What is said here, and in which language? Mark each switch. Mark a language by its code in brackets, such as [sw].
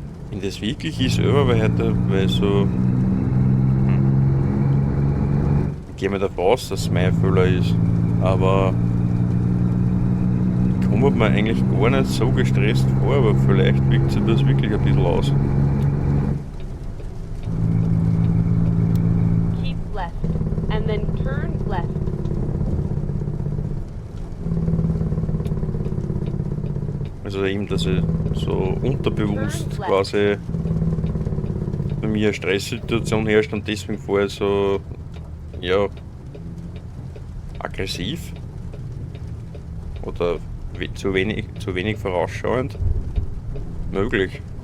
[de] Wenn das wirklich ist, weil heute, weil so... Ich gehe mir davon aus, dass es mein Fehler ist, aber ich komme mir eigentlich gar nicht so gestresst vor, aber vielleicht wirkt sich das wirklich ein bisschen aus. [en] Keep left, and then turn left. [de] Also eben, dass ich so unterbewusst quasi bei mir eine Stresssituation herrscht und deswegen vorher so, ja, aggressiv oder zu wenig vorausschauend. Möglich.